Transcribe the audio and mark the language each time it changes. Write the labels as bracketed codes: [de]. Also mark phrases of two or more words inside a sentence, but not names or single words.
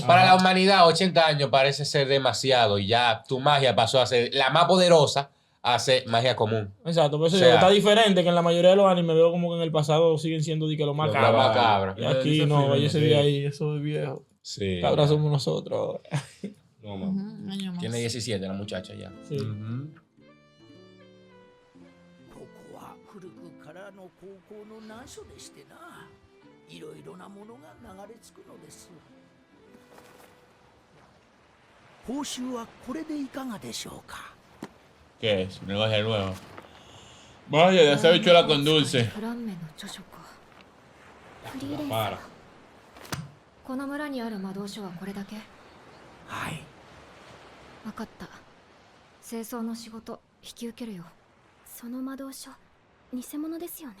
[es] Para la humanidad, 80 años parece ser demasiado y ya tu magia pasó a ser la más poderosa a ser magia común. Exacto, por eso O sea, digo, está diferente que en la mayoría de los animes veo como que en el pasado siguen siendo de que lo más Lo cabra. más cabra. Y aquí no, ella se ve ahí, eso es viejo. Sí. Cabra somos nosotros. No, mamá. Un año más. Tiene 17 la muchacha ya. Sí. [ja] ここは古くからの高校の難所でしてな、いろいろなものが流れ着くのです。報酬はこれでいかがでしょうか。 [es] ¿Qué es? Un negocio nuevo. Vaya, de esa bichuela con dulce. [ja] フランメの著書か。フリーレン [es] Para. [ja] 様。この村にある魔導書はこれだけ？はい、分かった。清掃の仕事引き受けるよ。その魔導書偽物ですよね。